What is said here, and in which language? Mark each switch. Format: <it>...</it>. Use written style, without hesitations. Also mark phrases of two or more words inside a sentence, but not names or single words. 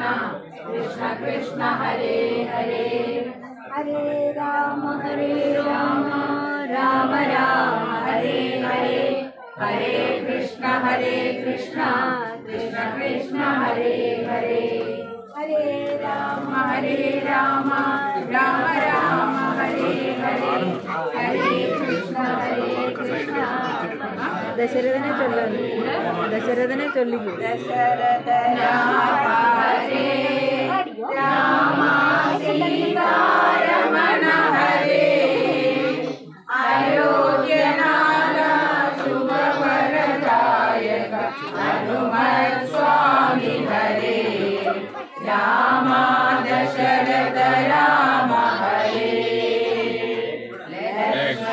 <sa>കൃഷ്ണ ഹരേ ഹരേ ഹരേ രാമ രാമ രാമ ഹരേ ഹരേ ഹരേ കൃഷ്ണ കൃഷ്ണ കൃഷ്ണ ഹരേ ഹരേ ഹരേ രാമ രാമ രാമ ഹരേ ഹരേ ഹരേ കൃഷ്ണ കൃഷ്ണ</sa> <ml>ദശരഥനെ ചൊല്ലു, ദശരഥനെ ചൊല്ലിക്കൂ.</ml> <sa>ഹരേ രാമ സീതാരമണ ഹരേ അയോധ്യനാഥ ശുഭവരദായക ഹനുമത് സ്വാമി ഹരേ രാമ ദശരഥ രാമ ഹരേ</sa>